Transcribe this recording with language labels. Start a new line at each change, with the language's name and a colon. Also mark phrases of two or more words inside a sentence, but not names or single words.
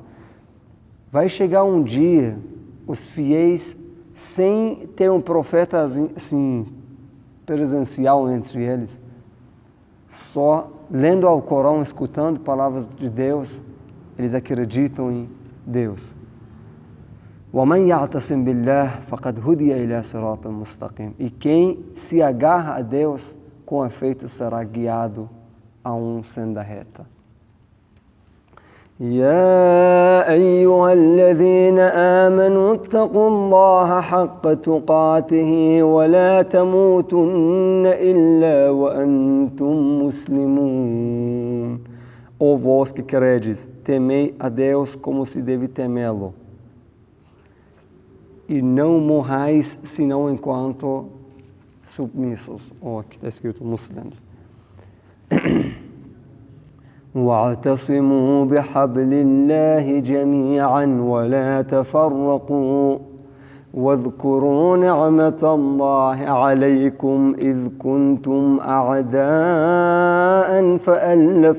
Portuguese: Vai chegar um dia, os fiéis, sem ter um profeta assim, presencial entre eles, só lendo ao Corão, escutando palavras de Deus, eles acreditam em Deus.
Arabic: وَمَنْ يَعْتَصِمْ بِاللَّهِ فَقَدْ هُدِيَ إِلَى صِرَاطٍ مُسْتَقِيمٍ.
Portuguese: E quem se agarra a Deus, com efeito será guiado a senda reta.
Arabic: يا أيها الذين آمنوا اتقوا الله حق تقاته ولا تموتن إلا وأنتم مسلمون.
Portuguese: Ó vós que credes, temei a Deus como se deve temê-lo, e não morrais senão enquanto submissos. Aqui está escrito muslims.
Arabic: واعتصموا بحبل الله جميعا ولا تفرقوا واذكروا نعمة الله عليكم إذ كنتم أعداء فألف